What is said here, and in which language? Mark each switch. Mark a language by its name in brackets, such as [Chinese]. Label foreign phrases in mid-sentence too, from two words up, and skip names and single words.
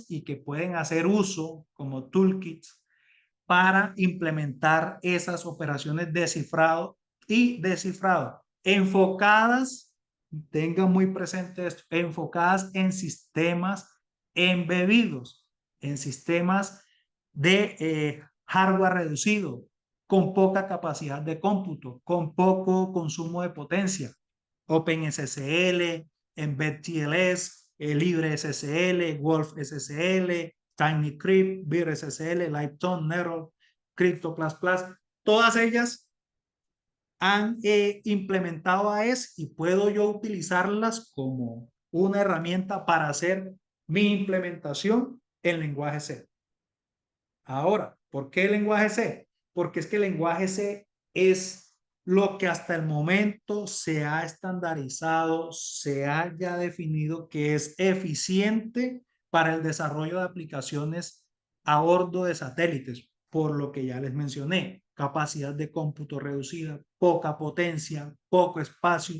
[Spanish] y que pueden hacer uso como toolkits para implementar esas operaciones de cifrado y descifrado enfocadas, tengan muy presente esto, enfocadas en sistemas embebidos, en sistemas de hardware reducido, con poca capacidad de cómputo, con poco consumo de potencia. OpenSSL, EmbedTLS, LibreSSL, WolfSSL, TinyCrypt, VirSSL, LightTone, Nerol, Crypto++, todas ellas han implementado AES y puedo yo utilizarlas como una herramienta para hacer mi implementación en lenguaje C. Ahora, ¿por qué el lenguaje C? Porque es que el lenguaje C es lo que hasta el momento se ha estandarizado, se haya definido que es eficiente para el desarrollo de aplicaciones a bordo de satélites, por lo que ya les mencioné, capacidad de cómputo reducida, poca potencia, poco espacio.